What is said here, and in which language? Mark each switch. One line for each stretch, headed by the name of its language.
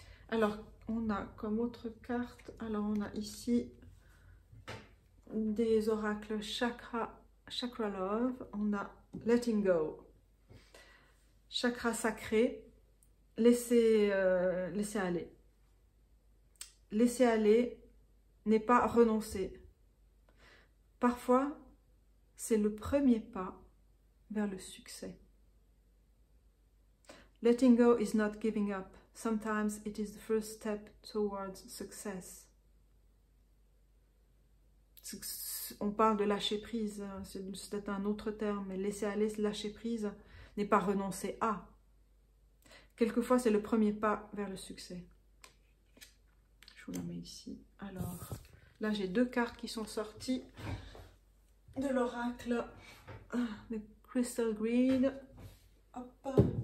French: Alors, on a comme autre carte, alors on a ici des oracles chakra love, on a letting go, chakra sacré, laisser aller. Laisser aller n'est pas renoncer. Parfois, c'est le premier pas vers le succès.
English: Letting go is not giving up. Sometimes it is the first step towards success.
French: On parle de lâcher prise, c'est peut-être un autre terme, mais laisser aller, lâcher prise n'est pas renoncer à. Quelquefois, c'est le premier pas vers le succès. Je vous la mets ici. Alors, là, j'ai deux cartes qui sont sorties de l'oracle de Crystal Grid. Hop.